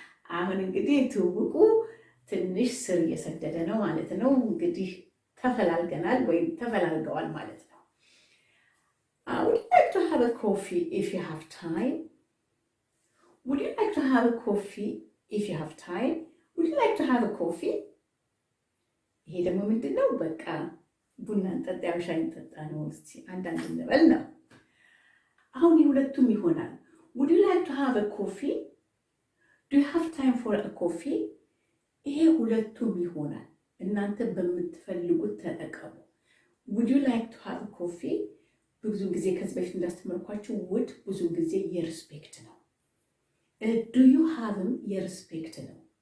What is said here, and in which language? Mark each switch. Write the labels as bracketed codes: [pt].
[am] አሁን እንግዲህ ትውውቁ ትንሽ ስር እየሰደደ ነው ማለት ነው። እንግዲህ ተፈላልገናል ወይም ተፈላልገዋል ማለት ነው። [en] would you like to have a coffee if you have time? would you like to have a coffee if you have time? would you like to have a coffee? [am] ይሄ ደግሞ ምንድነው? በቃ ቡና እንጠጣ፣ ሻይ እንጠጣ ነው። እስቲ አንዳንድ እንበል ነው። አሁን የሁለቱም ይሆናል። [en] would you like to have a coffee? do you have time for a coffee? [am] ይሄ ሁለቱም ይሆናል። እናንተ በምትፈልጉት ተጠቀሙ። [en] would you like to have a coffee? [am] ብዙ ጊዜ ከዚህ በፊት እንዳስተምርኳችሁ would ብዙ ጊዜ የሪስፔክት ነው። [en] do you have [am] የሪስፔክት ነው።